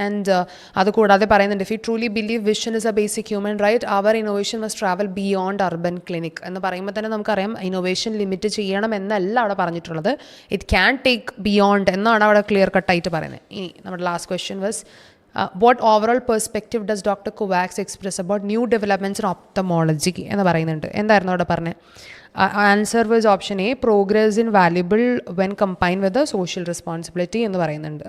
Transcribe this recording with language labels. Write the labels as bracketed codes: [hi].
[en] and അതുകൂടാതെ പറയുന്നുണ്ട്, if you truly believe vision is a basic human right, our innovation must travel beyond urban clinic [ml] എന്ന് പറയുമ്പോൾ തന്നെ നമുക്കറിയാം ഇന്നോവേഷൻ ലിമിറ്റ് ചെയ്യണം എന്നല്ല അവിടെ പറഞ്ഞിട്ടുള്ളത്. [en] It can take beyond എന്നാണ് അവിടെ clear കട്ടായിട്ട് പറയുന്നത്. ഇനി നമ്മുടെ last question was what overall perspective does Dr. Kovacs express about new developments in ophthalmology [ml] എന്ന് പറയുന്നുണ്ട്. എന്തായിരുന്നു അവിടെ പറഞ്ഞത്? [en] Answer was option A progress in valuable when combined with social responsibility എന്ന് പറയുന്നുണ്ട്.